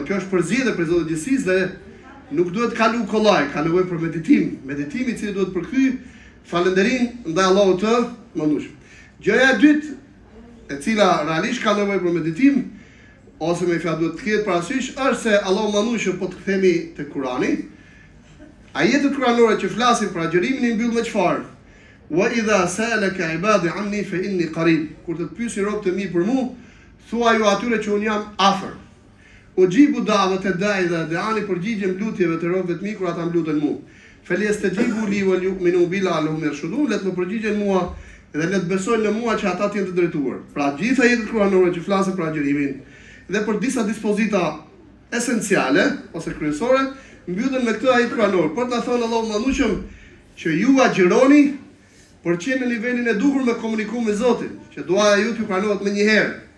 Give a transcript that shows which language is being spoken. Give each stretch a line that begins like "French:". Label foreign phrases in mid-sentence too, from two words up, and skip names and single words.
Albanian: Kjo është përzgjedhje për Zotin e gjithësisë dhe nuk duhet kalu kollaj, ka nevojë për meditim i cili duhet përkthy falënderim ndaj Allahut të mëndueshëm. Gjëja e dytë e cila realisht ka nevojë për meditim ose me fjalë duhet të ketë parasysh është se Allahu mëndueshëm po të kthehemi te Kurani. Ajetet kuranore që flasin për agjërimin i mbyll me çfarë?
Arabic: وإذا سألك عبادي عني فإني قريب.
Albanian: Kur të pyesin robët e mi për mua, thuaj ju atyre që un jam afër.
Arabic: أجيب دعوة الداع إذا دعان,
Albanian: përgjigjem lutjeve të robëve të mi kur ata më luten mua.
Arabic: فليستجيبوا لي وليؤمنوا بي لعلهم يرشدون.
Albanian: Le të më përgjigjen mua dhe le të besojnë në mua që ata të jenë të drejtuar. Pra gjithë ajetet kuranore që flasin për agjërimin dhe për disa dispozita esenciale ose kryesore mbyllen me këtë ajet kuranor. Për ta thënë Allahu mëndueshëm që ju agjëroni por që në nivelin e duhur me komuniku me Zotin, që duaja ju t'ju pranohet më njëherë.